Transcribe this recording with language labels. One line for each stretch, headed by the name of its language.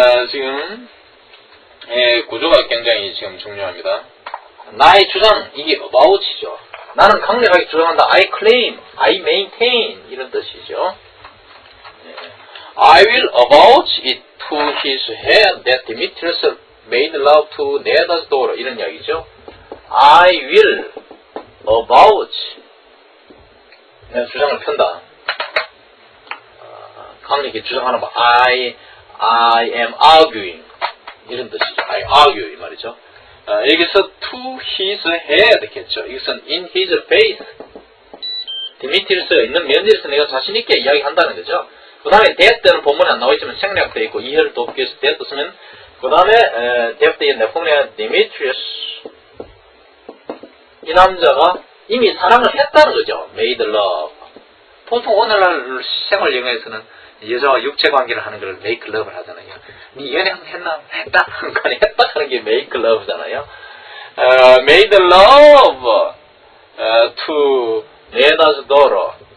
Korean: 지금 구조가 굉장히 지금 중요합니다. 나의 주장, 이게 about이죠. 나는 강력하게 주장한다.
English: I claim, I maintain
Korean: 이런 뜻이죠.
English: I will avouch it to his head that Demetrius made love to Neda's daughter
Korean: 이런 이야기죠.
English: I will avouch
Korean: 내가 주장을 편다. 강력히 주장하는 거
English: I am arguing
Korean: 이런 뜻이죠.
English: I argue
Korean: 이 말이죠. 여기서
English: to his head
Korean: 겠죠. 이것은
English: in his face.
Korean: 디미트리스가 있는 면제에서 내가 자신있게 이야기한다는 거죠. 그 다음에 that는 본문에 안 나와있지만 생략되어 있고 이해를 돕기 위해서 that 쓰면 그 다음에 that에 내포문에 디미트리스 이 남자가 이미 사랑을 했다는 거죠.
English: made love.
Korean: 보통 오늘날 생활 영어에서는 여자와 육체관계를 하는 걸 make love를 하잖아요. 니 연애 했나? 했다? 그러니까 했다 하는 게 make love잖아요.
English: made love to Neda's daughter.